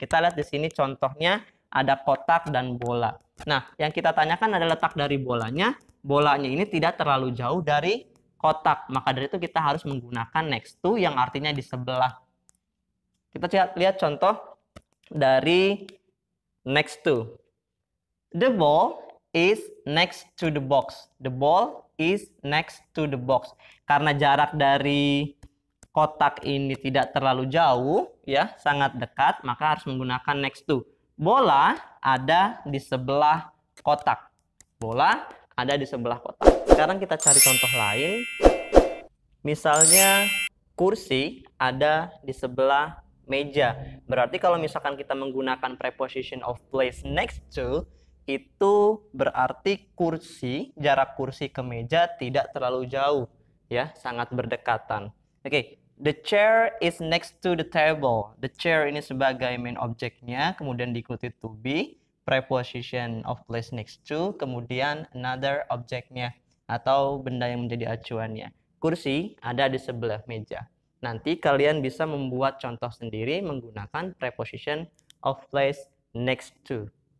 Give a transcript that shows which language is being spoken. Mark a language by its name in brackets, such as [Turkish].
[Indonesian] Kita lihat di sini contohnya ada kotak dan bola. Nah, yang kita tanyakan adalah letak dari bolanya. Bolanya ini tidak terlalu jauh dari kotak. Maka dari itu kita harus menggunakan next to yang artinya di sebelah. Kita lihat contoh dari next to. [English] The ball is next to the box. The ball is next to the box. [Indonesian] Karena jarak dari kotak ini tidak terlalu jauh, ya, sangat dekat, maka harus menggunakan next to. Bola ada di sebelah kotak. Bola ada di sebelah kotak. Sekarang kita cari contoh lain. Misalnya kursi ada di sebelah meja. Berarti kalau misalkan kita menggunakan preposition of place next to, itu berarti kursi, jarak kursi ke meja tidak terlalu jauh, ya, sangat berdekatan. Oke, [English] The chair is next to the table. [Indonesian] The chair ini sebagai main objeknya, kemudian diikuti to be, preposition of place next to, kemudian another objeknya atau benda yang menjadi acuannya. Kursi ada di sebelah meja. Nanti kalian bisa membuat contoh sendiri menggunakan preposition of place next to.